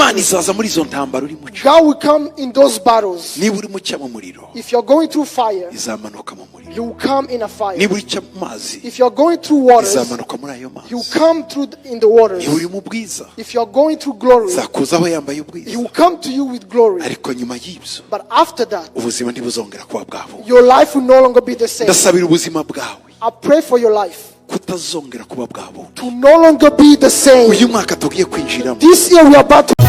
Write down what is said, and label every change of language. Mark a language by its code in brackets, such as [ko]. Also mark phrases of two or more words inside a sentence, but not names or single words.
[rw] Imana [en] through. [rw] izaza muri izo ntambaro uri mucyo. [en] God will come in those battles. [rw] Niba uri mucyo mu muriro, [en] If you're going through fire, [rw] izamanuka mu muriro. [en] He will come in a fire. [rw] Niba uri mu mazi, [en] If you're going through waters, [rw] izamanuka muri ayo [en] He will [rw] mazi. [en] come through in the waters. [rw] Niba uri mu bwiza, [en] If you're going through glory, [rw] zakuzaho yambaye [en] He [rw] ubwiza. [en] will come to you with glory. [rw] Ariko nyuma y'ibyo, [en] But after that, [rw] ubuzima ntibuzongera kuba bwabo. [en] your life will no longer be the same. [rw] Ndasabira ubuzima bwawe [en] I pray for your life [rw] kutazongera kuba bwabo. [en] to no longer be the same. [rw] Uyu mwaka tugiye kwinjiramo, [en] This year we are about to